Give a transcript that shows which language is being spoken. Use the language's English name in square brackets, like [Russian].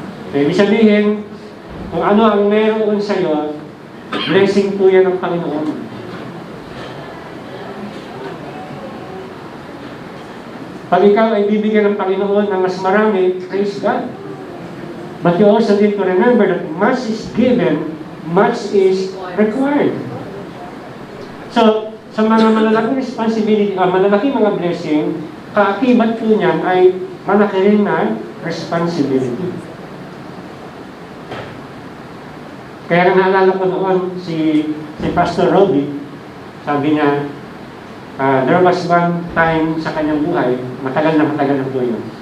[Filipino] So, ibig sabihin, kung ano ang meron sa'yo, blessing po yan ng Panginoon. Pag ikaw ay bibigyan ng Panginoon ng mas marami, [English] praise God. But you also need to remember that much is given, much is required. [Filipino] So, sa mga malalaking responsibility, malalaking mga blessing, kaakibat po niyan ay malaki rin na responsibility. Kaya naalala ko noon si Pastor Robbie, sabi niya, [English] there was one time [Filipino] sa kanyang buhay, matagal na po yun.